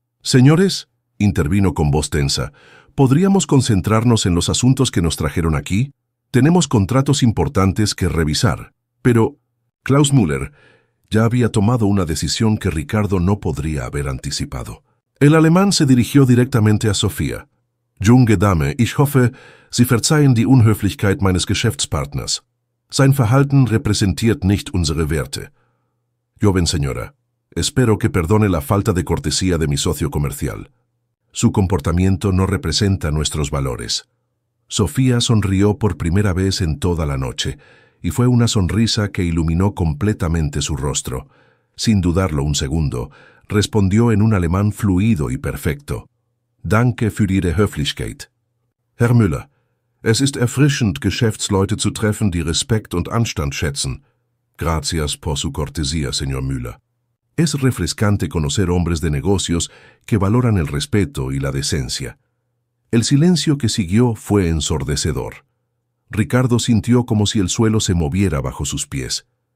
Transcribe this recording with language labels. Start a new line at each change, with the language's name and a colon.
Spanish: «Señores», intervino con voz tensa, «¿podríamos concentrarnos en los asuntos que nos trajeron aquí? Tenemos contratos importantes que revisar». Pero Klaus Müller ya había tomado una decisión que Ricardo no podría haber anticipado. El alemán se dirigió directamente a Sofía.
German: «Junge Dame, ich hoffe, Sie verzeihen die Unhöflichkeit meines Geschäftspartners. Sein Verhalten repräsentiert nicht unsere Werte».
Spanish: «Joven señora, espero que perdone la falta de cortesía de mi socio comercial. Su comportamiento no representa nuestros valores». Sofía sonrió por primera vez en toda la noche, y fue una sonrisa que iluminó completamente su rostro. Sin dudarlo un segundo, respondió en un alemán fluido y perfecto.
German: «Danke für Ihre Höflichkeit. Herr Müller, es ist erfrischend, Geschäftsleute zu treffen, die Respekt und Anstand schätzen.
Spanish: Gracias por su cortesía, señor Müller». Es refrescante conocer hombres de negocios que valoran el respeto y la decencia. El silencio que siguió fue ensordecedor. Ricardo sintió como si el suelo se moviera bajo sus pies.